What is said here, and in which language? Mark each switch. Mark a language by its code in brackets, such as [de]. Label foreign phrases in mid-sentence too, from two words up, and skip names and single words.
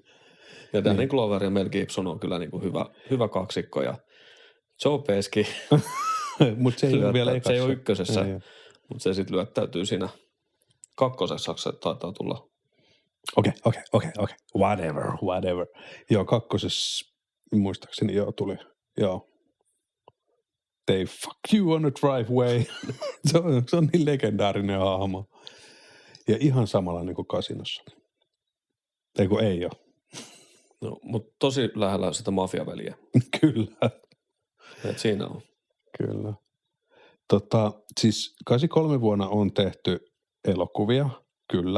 [fi] Ja Danny Glover ja Mel Gibson on kyllä niinku hyvä kaksikko ja Joe Pesci. Mutta se ei ole vielä ekassa. Se ei ole ykkösessä, mutta se sitten lyöttäytyy siinä kakkosessa, se taitaa tulla. Okei. Whatever. Joo, kakkosessa muistaakseni tuli. Joo. [en] They fuck you on a driveway. [fi] se on niin legendaarinen hahmo. Ja ihan samalla niin kuin Kasinossa. Ei ole. No, mutta tosi lähellä sitä mafiaveliä. Kyllä. Et siinä on. Kyllä. Siis 83 vuonna on tehty elokuvia, kyllä.